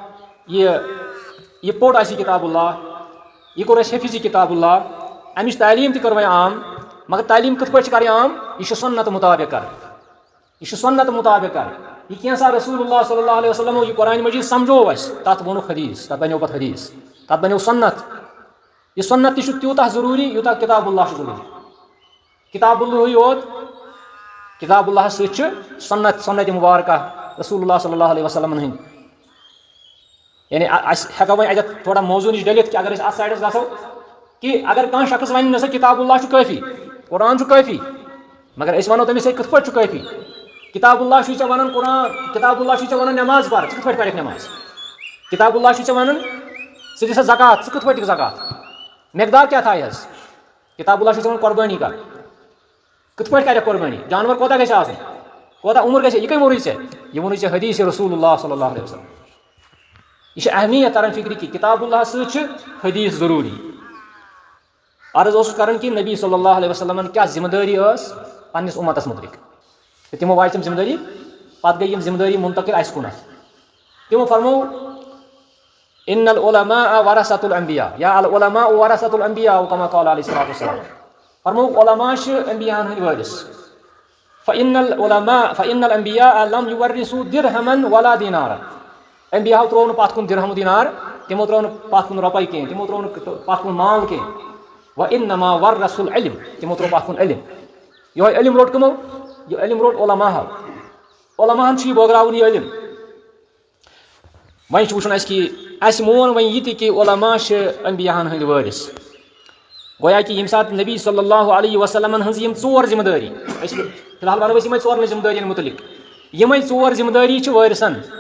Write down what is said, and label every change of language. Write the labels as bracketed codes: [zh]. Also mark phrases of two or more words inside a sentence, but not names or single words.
[ks] یہ پوٚر اَسہِ یہِ کتاب اللہ یہ کوٚر اَسہِ حفظ یہِ کتاب اللہ امِچ تعلیٖم تہِ کٔر وۄنۍ عام مگر تعلیٖم کِتھ پٲٹھۍ چھِ کرٕنۍ عام یہ چھُ سنت مطابق کرٕنۍ یہ چھُ سنت مطابق کرٕنۍ یہ کینٛژھا رسول اللہ [ar] صلی اللہ علیہ وسلم [ks] یہ قرآن مجیٖد سمجھو اَسہِ تتھ ووٚنُکھ حدیث تتھ بنیو پتہٕ حدیث تتھ بنیو سنت یہ سنت تہِ چھُ تیوٗتاہ ضروٗری یوٗتاہ کتاب اللہ چھُ ضروٗری کتاب اللہٕے یوت کتاب اللہ سۭتۍ چھِ سنت مبارکہ رسول اللہ [ar] صلی اللہ علیہ وسلم [ks] ہٕنٛدۍ یعنی اس ہیٚکو وۄنۍ اتٮ۪تھ تھوڑا موضوع نش ڈٔلِتھ کہ اگر أسۍ اتھ سایڈس گژھو کہ اگر کانٛہہ شخص ونہِ نہ سا کتاب اللہ چھُ کٲفی قرآن چھُ کٲفی مگر أسۍ ونو تٔمِس ہے کِتھ پٲٹھۍ چھُ کٲفی کتاب اللہ چھُے ژےٚ ونان قرآن کتاب اللہ چھُے ژےٚ ونان نٮ۪ماز پر ژٕ کِتھ پٲٹھۍ پرکھ نٮ۪ماز کتاب اللہ چھُے ژےٚ ونان ژٕ دِ سا زکات ژٕ کِتھ پٲٹھۍ دِکھ زکات مقدار کیٛاہ تھایہِ حظ کتاب اللہ چھُے ژےٚ ونان قۄربٲنی کر کِتھ پٲٹھۍ کرکھ قۄربٲنی جانور کوتاہ گژھِ آسُن کوتاہ عمر گژھِ یہِ کٔمۍ ووٚنُے ژےٚ یہِ ووٚنُے ژےٚ حدیث رسول اللہ [ar] صلی اللہ علیہ وسلم [ks] یہ اہمیت تران فکر کہ کتاب اللہ سۭتۍ چھِ حدیث ضروٗری عرض اوسُس کران کہ نبی صلی اللہ علیہ وسلمن کیا ذمہ دٲری ٲس پننس اُمتس متعلق تہٕ تِمو واجہِ تِم ذمہ دٲری پتہٕ گٔے یِم ذمہ دٲری منتقل اَسہِ کُنتھ تِمو فرمو [ar] ان العلماء ورثة الانبیاء [ks] یا [ar] العلماء ورثة الانبیاء کما قال علیہ الصلوۃ والسلام [ks] فرمو علماء چھِ انبیاہن ہٕنٛدۍ وٲرث [ar] فإن الانبیاء لم يورثوا درہما ولا دینارا [ks] انبیاہو ترٛوو نہٕ پتھ کُن درہم و دینار تِمو ترٛوو نہٕ پتھ کُن رۄپے کینٛہہ تِمو ترٛوو نہٕ پتھ کُن مال کینٛہہ [ar] وإنما ورثوا العلم [ks] تِمو ترٛوو پتھ کُن علم یِہوے علم روٚٹ کٕمو یہِ علم روٚٹ علماہو علماہن چھُ یہِ بٲگراوُن یہِ علم وۄنۍ چھُ وٕچھُن اَسہِ کہِ اَسہِ مون وۄنۍ یہِ تہِ کہِ علما چھِ انبیاہن ہٕنٛدۍ وٲرث گویا کہِ ییٚمہِ ساتہٕ نبی [ar] صلی اللہ علیہ وسلمن [ks] ہٕنٛز یِم ژور ذمہ دٲری أسۍ فی الحال ونو أسۍ یِمے ژورنٕے ذمہ دٲرین مُتعلق یِمے ژور ذمہ دٲری چھِ وٲرثن